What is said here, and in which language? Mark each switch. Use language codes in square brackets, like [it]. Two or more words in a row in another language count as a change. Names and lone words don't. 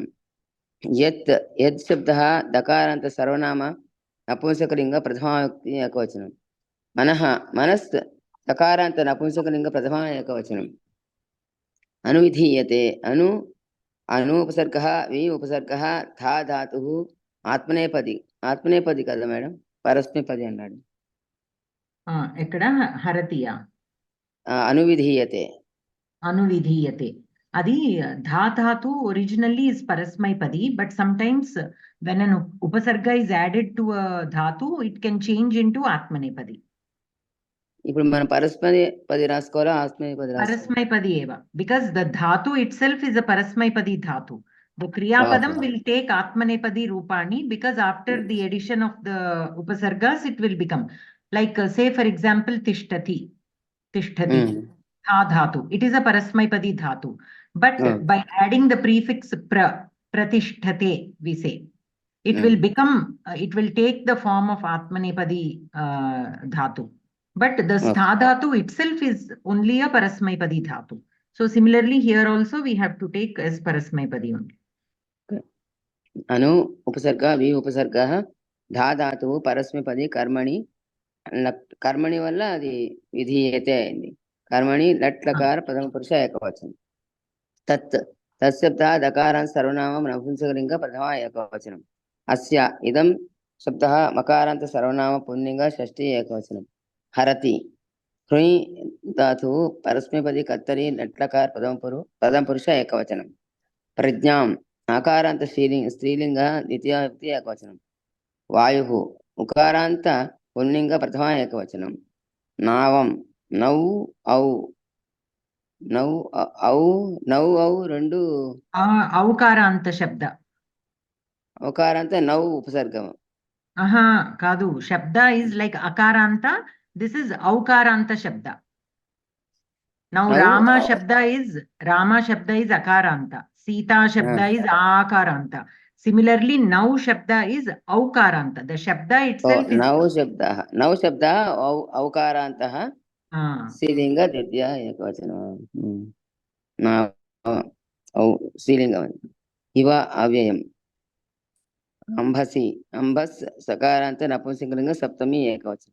[sa] यत् यत् शब्दः दकारान्त सर्वनाम नपुंसकलिंग प्रथमा विभक्ति एकवचनं। मनः मनस् तकारान्त नपुंसकलिंग प्रथमा एकवचनं। अनुविधीयते अनुपसर्गः वि उपसर्गः था धातुः आत्मनेपदी [te] కదా మేడం, పరస్మైపది అన్నాడు. ఎక్కడ హరతియా? [sa] అనువిధీయతే [te] అది ధాతు [en] originally is parasmaipadi, but sometimes when an upasarga is added to a dhatu it can change into atmanepadi. [te] ఇప్పుడు మనం పరస్మైపది రాసుకోవాలా ఆత్మనేపది రాసుకోవాలా? [sa] परस्मैपदी एव, [en] because the dhatu itself is a parasmaipadi dhatu. The kriya padam will take atmanepadi rupani because after the addition of the upasargas it will become like say for example tishtati dhatu. It is a parasmaipadi dhatu, but by adding the prefix pratisthate we say it will become it will take the form of atmanepadi dhatu. But the stha dhatu itself is only a parasmaipadi dhatu. So similarly here also we have to take as parasmaipadi only. [sa] अनु उपसर्ग वि उपसर्गः धा धातुः परस्मैपदी कर्मणि [te] వల్ల అది విధీయతే అయింది. [sa] कर्मणि लट् लकार प्रथम पुरुष एकवचनं। तत्शब्दः दकारान्त सर्वनाम नपुंसकलिंग प्रथमा एकवचनं। अस्य इदं शब्दः मकारान्त सर्वनाम पुल्लिंग षष्ठी एकवचनं। हरति ह्रुयि धातुः परस्मैपदी कर्तरि लट् लकार प्रथम पुरुष एकवचनं। प्रज्ञां आकारान्त स्त्रीलिंग द्वितीया विभक्ति एकवचनं। वायुः उकारान्त पुल्लिंग प्रथमा एकवचनं। नावं नौ రెండు [te] ఔకారాంత శబ్ద. ఔకారాంత నౌ ఉపసర్గం. కాదు, శబ్ద [en] is like [te] akaranత, [en] this is [te] ఔకారాంత శబ్ద. [en] Now Rama shabda is akaranta, Sita shabda is akaranta. Similarly now shabda is aukaranta. The shabda itself is [sa] नौ शब्द औकारान्तः स्त्रीलिंग द्वितीया एकवचनं। स्त्रीलिंगम् इव अव्ययम्। अंभसि अंभस् सकारान्त नपुंसकलिंग सप्तमी एकवचनं।